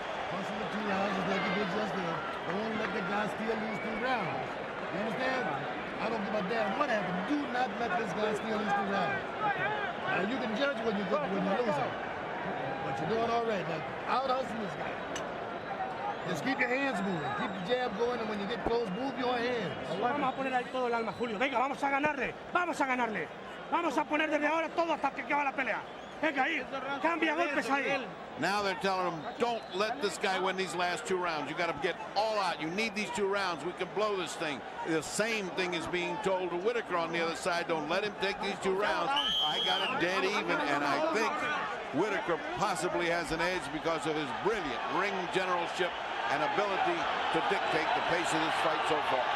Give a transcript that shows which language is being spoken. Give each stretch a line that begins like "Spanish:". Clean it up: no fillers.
English: Punching the 2 rounds is like he did just there. They won't let the guy still lose 2 rounds. You understand? I don't give a damn what happened. Do not let this guy still lose 2 rounds. Now, you can judge when you're losing. But you're doing all right. Now, out-hustle this guy. Just keep your hands moving. Keep the jab going, and when you get close, move your hands.
Spanish: Vamos a poner ahí todo el alma, Julio. Venga, vamos a ganarle. Vamos a ganarle. Vamos a poner desde ahora todo hasta que acaba la pelea. Venga ahí. Cambia golpes ahí.
English: Now they're telling him, don't let this guy win these last 2 rounds. You got to get all out. You need these 2 rounds. We can blow this thing. The same thing is being told to Whitaker on the other side. Don't let him take these 2 rounds. I got it dead even, and I think Whitaker possibly has an edge because of his brilliant ring generalship and ability to dictate the pace of this fight so far.